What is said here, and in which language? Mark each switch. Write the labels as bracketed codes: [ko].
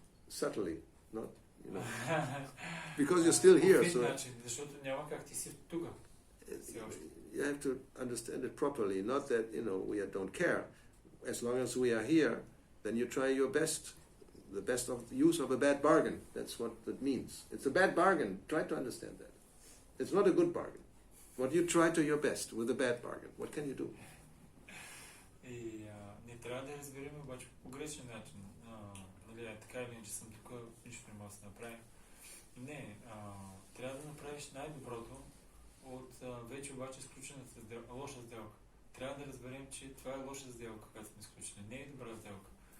[en] Subtly, not, because you're still here. So [bg] начин, защото няма как ти си тук. [en] You have to understand it properly, not that, we don't care. As long as we are here, then you try your best, the best of use of a bad bargain. That's what that means. It's a bad bargain. Try to understand that. It's not a good bargain. What you try to your best with a bad bargain. What can you do? [bg] И не трябва да разберем обаче по погрешен начин. Така или иначе съм тук, нищо не мога да се направи. Не, трябва да направиш най-доброто от вече обаче сключената лоша сделка. Трябва да разберем, че това е лоша сделка, която сме сключили. Не е добра сделка.